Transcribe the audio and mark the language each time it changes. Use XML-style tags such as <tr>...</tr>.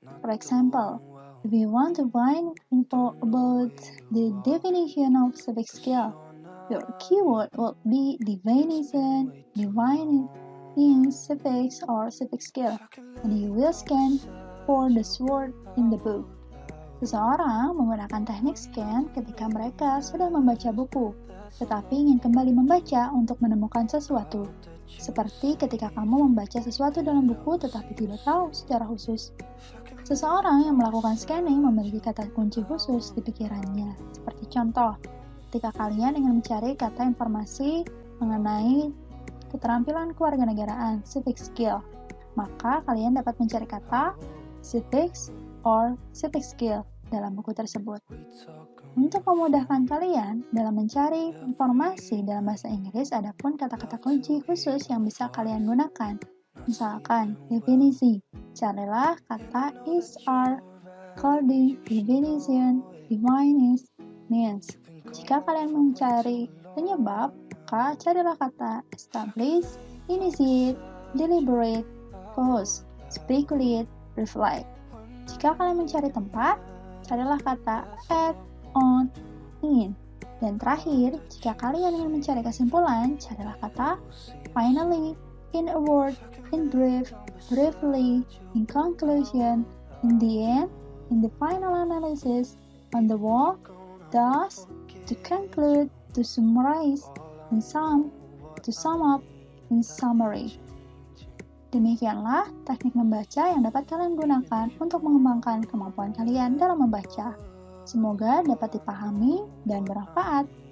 <en>For example, if you want to find info about the definition of civic skill, your keyword will be definition, defining civics or civic skill, and you will scan for the word in the book.</en> <id>Seseorang menggunakan teknik scan ketika mereka sudah membaca buku, tetapi ingin kembali membaca untuk menemukan sesuatu. seperti ketika kamu membaca sesuatu dalam buku tetapi tidak tahu secara khusus. Seseorang yang melakukan scanning memiliki kata kunci khusus di pikirannya. Seperti contoh, ketika kalian ingin mencari kata informasi mengenai keterampilan kewarganegaraan, civic skill, maka kalian dapat mencari kata civics or civic skill dalam buku tersebut. Untuk memudahkan kalian dalam mencari informasi dalam bahasa Inggris, ada pun kata-kata kunci khusus yang bisa kalian gunakan. Misalkan, definisi. Carilah kata is, are, according, definition, defines, means. Jika kalian mencari penyebab, maka carilah kata establish, initiate, deliberate, cause, speculate, reflect. Jika kalian mencari tempat, carilah kata at, on, in. Dan terakhir, jika kalian ingin mencari kesimpulan, carilah kata</id> <en>finally, in a word, in brief, briefly, in conclusion, in the end, in the final analysis, on the whole, thus, to conclude, to summarize, in sum, to sum up, in summary.</en> <id>Demikianlah teknik membaca yang dapat kalian gunakan untuk mengembangkan kemampuan kalian dalam membaca. Semoga dapat dipahami dan bermanfaat.</id>